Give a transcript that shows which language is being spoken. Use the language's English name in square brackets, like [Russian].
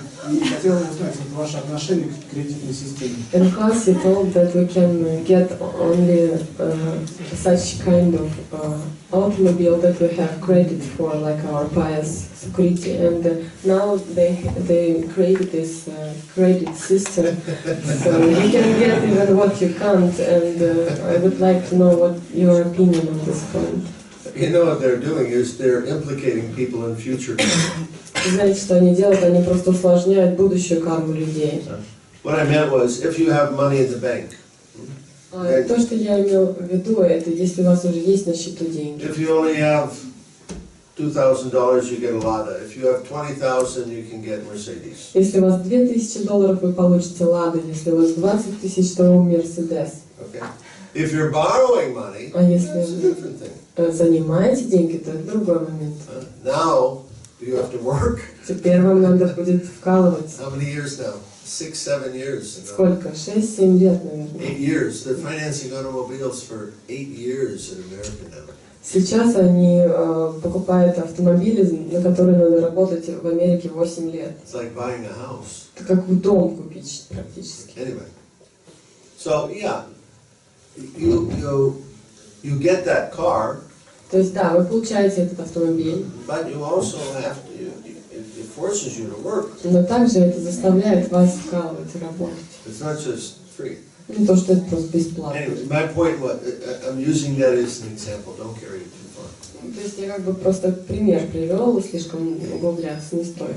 [Russian] И хотела бы узнать ваше отношение к кредитной системе. [English] In class you told that we can get only such kind of automobile that we have credit for, like our pious security, and now they created this credit system, so you can get even what you can't, and I would like to know what your opinion on this point. You know what they're doing is they're implicating people in future. [Russian] Знаете, что они делают? Они просто усложняют будущую карму людей. [English] What I meant was, if you have money in the bank, [Russian] То, что я имел в виду, это если у вас уже есть на счету деньги. [English] if you only have $2,000, you get a Lada. If you have 20,000, you can get Mercedes. [Russian] Если у вас $2000, вы получите Лада. Если у вас 20 тысяч, то Мерседес. [English] Okay. If you're borrowing money, [Russian] А если [English] that's a different thing. [Russian] вы занимаете деньги, то это другой момент. [English] Now you have to work. [Russian] Теперь вам надо будет вкалывать. [English] How many years now? 6-7 years. [Russian] Сколько? 6-7 лет, наверное. [English] 8 years. They're financing automobiles for 8 years in America now. [Russian] Сейчас они покупают автомобили, на которые надо работать в Америке 8 лет. [English] It's like buying a house. [Russian] Это как дом купить практически. [English] Anyway, so yeah, you get that car, [Russian] То есть да, вы получаете этот автомобиль, [English] but you also have to. It forces you to work. [Russian] но также это заставляет вас вкалывать и работать. [English] It's not just free. [Russian] Не то, что это просто бесплатно. [English] Anyway, my point was, I'm using that as an example. Don't carry it too far. [Russian] То есть я как бы просто пример привел, слишком углубляться не стоит.